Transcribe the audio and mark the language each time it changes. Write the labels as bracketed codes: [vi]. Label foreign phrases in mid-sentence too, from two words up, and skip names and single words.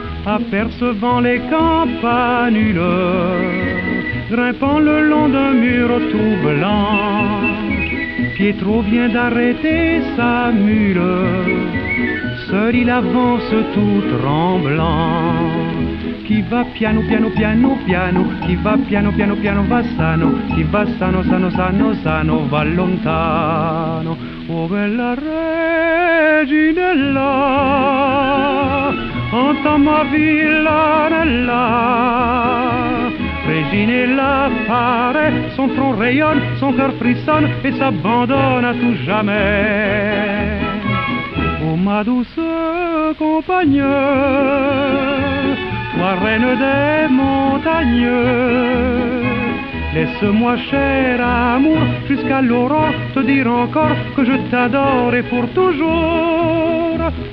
[fr] apercevant les campanules, grimpant le long d'un mur tout blanc. Pietro vient d'arrêter sa mule, seul il avance tout tremblant. [it] Chi va piano piano piano piano, chi va piano piano piano va sano, chi va sano sano sano sano va lontano. Oh bella reginella, [fr] entends ma villanella. Reginella apparaît, son front rayonne, son cœur frissonne et s'abandonne à tout jamais. Oh ma douce compagne, toi reine des montagnes, laisse-moi cher amour jusqu'à l'aurore te dire encore que je t'adore et pour toujours.